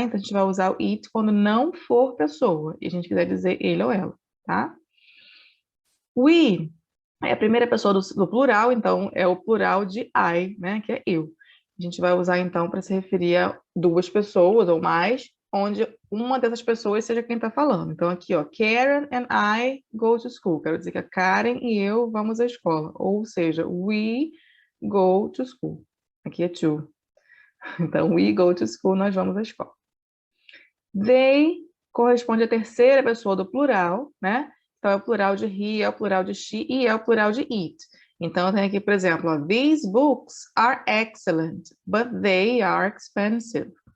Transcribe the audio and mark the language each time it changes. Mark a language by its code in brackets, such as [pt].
[pt] Então, a gente vai usar o it quando não for pessoa, e a gente quiser dizer ele ou ela, tá? We é a primeira pessoa do plural, então é o plural de I, né? Que é eu. A gente vai usar, então, para se referir a duas pessoas ou mais, onde uma dessas pessoas seja quem está falando. Então, aqui, ó, [en] Karen and I go to school. [pt] Quero dizer que a Karen e eu vamos à escola. Ou seja, [en] we go to school. [pt] Aqui é to. Então, [en] we go to school, [pt] nós vamos à escola. They corresponde à terceira pessoa do plural, né? Então, é o plural de he, é o plural de she e é o plural de it. Então, eu tenho aqui, por exemplo, ó, [en] these books are excellent, but they are expensive.